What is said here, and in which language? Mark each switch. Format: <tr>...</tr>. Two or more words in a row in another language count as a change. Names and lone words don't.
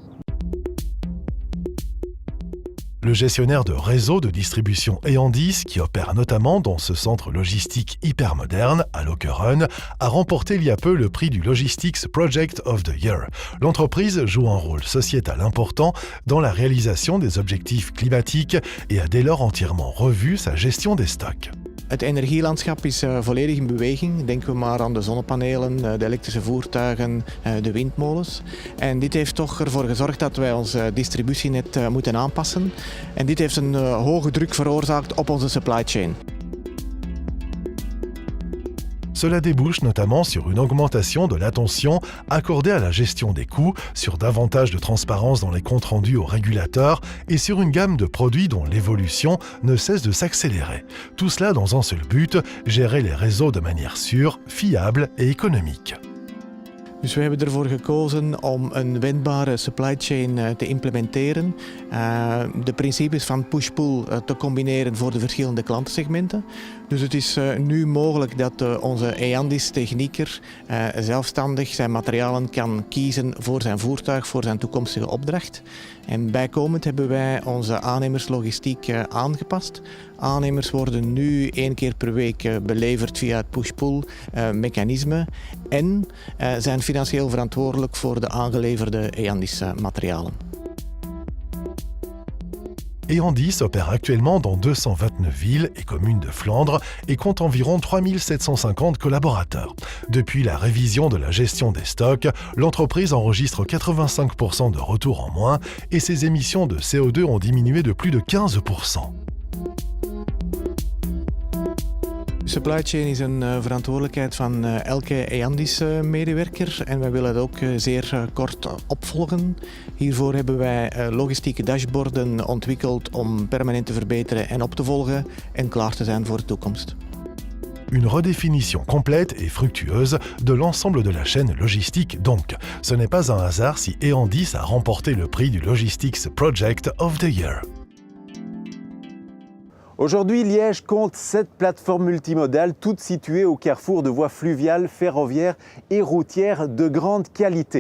<fr>Le gestionnaire de réseau de distribution Eandis, qui opère notamment dans ce centre logistique hyper moderne à Lokeren, a remporté il y a peu le prix du Logistics Project of the Year. L'entreprise joue un rôle sociétal important dans la réalisation des objectifs climatiques et a dès lors entièrement revu sa gestion des stocks.</fr> <nl>Het energielandschap is volledig in beweging. Denken we maar aan de zonnepanelen, de elektrische voertuigen, de windmolens. En dit heeft toch ervoor gezorgd dat wij ons distributienet moeten aanpassen. En dit heeft een hoge druk veroorzaakt op onze</nl> <en>supply chain.</en> <nl>Cela débouche notamment sur une augmentation de l'attention accordée à la gestion des coûts, sur davantage de transparence dans les comptes rendus aux régulateurs et sur une gamme de produits dont l'évolution ne cesse de s'accélérer. Tout cela dans un seul but, gérer les réseaux de manière sûre, fiable et économique. Dus we hebben ervoor gekozen om een wendbare</nl> <en>supply chain</en> <nl>te implementeren. De principes van push-pull te combineren voor de verschillende klantensegmenten. Dus het is nu mogelijk dat onze Eandis-technieker zelfstandig zijn materialen kan kiezen voor zijn voertuig, voor zijn toekomstige opdracht. En bijkomend hebben wij onze aannemerslogistiek aangepast. Aannemers worden nu 1 keer per week beleverd via het push-pull mechanisme en zijn financieel verantwoordelijk voor de aangeleverde Eandis materialen.</nl> <fr>Eandis opère actuellement dans 229 villes et communes de Flandre et compte environ 3750 collaborateurs. Depuis la révision de la gestion des stocks, l'entreprise enregistre 85% de retours en moins et ses émissions de CO2 ont diminué de plus de 15%.</fr> <en>Supply chain</en> <nl>is een verantwoordelijkheid van elke Eandis-medewerker en wij willen het ook zeer kort opvolgen. Hiervoor hebben wij logistieke dashboarden ontwikkeld om permanent te verbeteren en op te volgen en klaar te zijn voor de toekomst.</nl> <fr>Une redéfinition complète et fructueuse de l'ensemble de la chaîne logistique donc. Ce n'est pas un hasard si Eandis a remporté le prix du Logistics Project of the Year. Aujourd'hui, Liège compte 7 plateformes multimodales, toutes situées au carrefour de voies fluviales, ferroviaires et routières de grande qualité.</fr>